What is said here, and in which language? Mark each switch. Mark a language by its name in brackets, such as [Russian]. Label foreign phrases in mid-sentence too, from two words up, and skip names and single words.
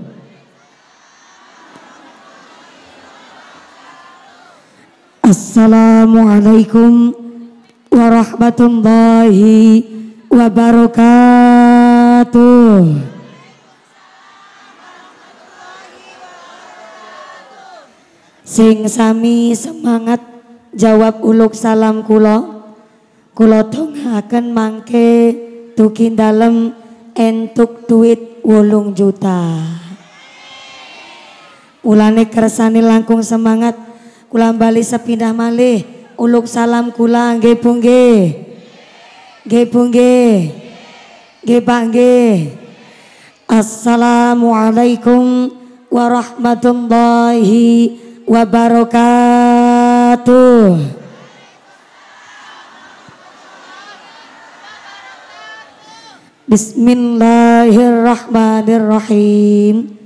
[Arabic] السلام عليكم ورحمة الله وبركاته. [Javanese] Sing sami semangat jawab uluk salam kula. Kula dongaken mangke dugi dalem entuk duit 8 juta. Mulane kersane langkung semangat kula bali sepindah malih uluk salam kula nggih Bu nggih. Nggih Bu nggih. Nggih Pak nggih. [Arabic] السلام عليكم ورحمة الله وبركاته. Bismillahirrahmanirrahim.